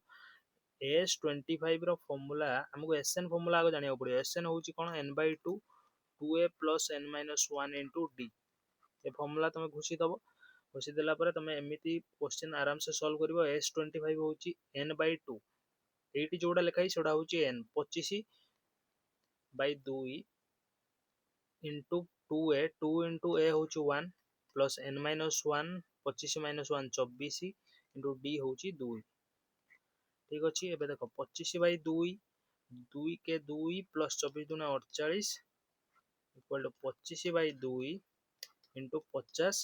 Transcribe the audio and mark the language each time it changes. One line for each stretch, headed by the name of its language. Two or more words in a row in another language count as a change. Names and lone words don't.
Odia: S25 ର ଫର୍ମୁଲା ଆମକୁ Sn ଫର୍ମୁଲା ଆଗ ଜାଣିବାକୁ ପଡ଼ିବ। Sn ହଉଛି କ'ଣ n/2 2a + n-1 × d। ଏ ଫର୍ମୁଲା ତମେ ଘୋଷି ଦବ। ଘୋଷି ଦେଲା ପରେ ତମେ ଏମିତି କ୍ୱେଶ୍ଚନ୍ ଆରାମସେ ସଲ୍ଭ କରିବ। S25 ହଉଛି n/2, ଏଇଠି ଯୋଉଟା ଲେଖା ହେଇଛି ସେଟା ହଉଛି n, 25/2 × 2a, 2 × a ହଉଛି 1 + n-1 25 - 1 24 × d ହଉଛି 2। ଠିକ ଅଛି। ଏବେ ଦେଖ 25/2 2 के 2 + 24 × 48 = 25/2 × 50।